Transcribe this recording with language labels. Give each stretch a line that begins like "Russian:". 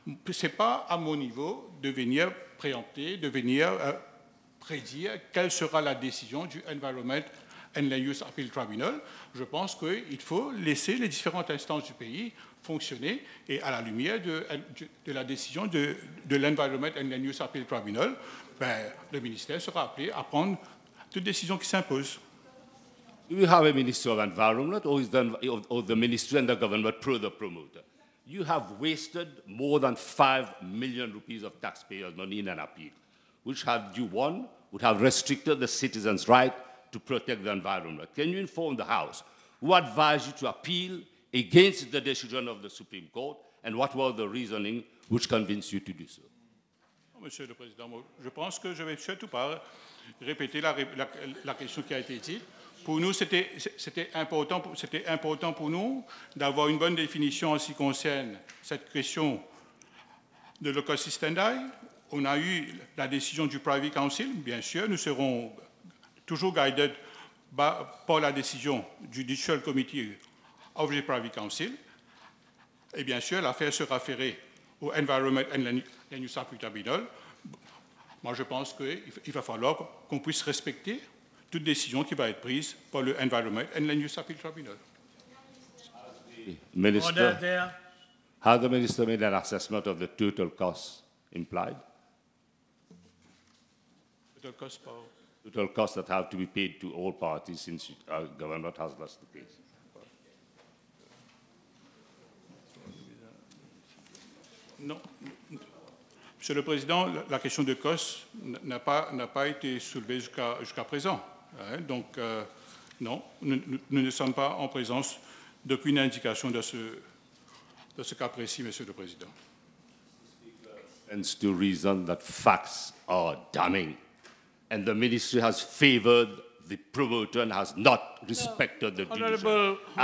French: Ce n'est pas à mon niveau de venir préempter, de venir prédire quelle sera la décision du Environment and Land Use Appeal Tribunal. Je pense qu'il faut laisser les différentes instances du pays fonctionner et à la lumière de la décision de l'Environment and Land Use Appeal Tribunal, le ministère sera appelé à prendre toute décision qui s'impose.
English: Do you have a Minister of Environment, or the Ministry and the government pro the promoter? You have wasted more than 5 million rupees of taxpayers' money in an appeal, which had you won, would have restricted the citizens' right to protect the environment. Can you inform the House who advised you to appeal against the decision of the Supreme Court, and what was the reasoning which convinced you to do so?
French: Monsieur le Président, je pense que je ne vais surtout pas répéter la question qui a été dite. Pour nous, c'était important pour nous d'avoir une bonne définition en ce qui concerne cette question de locus standi. On a eu la décision du Privy Council, bien sûr, nous serons toujours guided par la décision du Judicial Committee of the Privy Council. Et bien sûr, l'affaire sera référée au Environment and Land Use Appeal Tribunal. Moi, je pense qu'il va falloir qu'on puisse respecter toute décision qui va être prise par le Environment and Land Use Appeal Tribunal.
English: Minister, has the Minister made an assessment of the total costs implied? Total cost par... Total costs that have to be paid to all parties since government has lost the case.
French: Non. Monsieur le Président, la question de cost n'a pas été soulevée jusqu'à présent. Donc, non, nous ne sommes pas en présence d'aucune indication de ce cas précis, Monsieur le Président.
English: stands to reason that facts are damning, and the ministry has favored the promoter and has not respected the decision.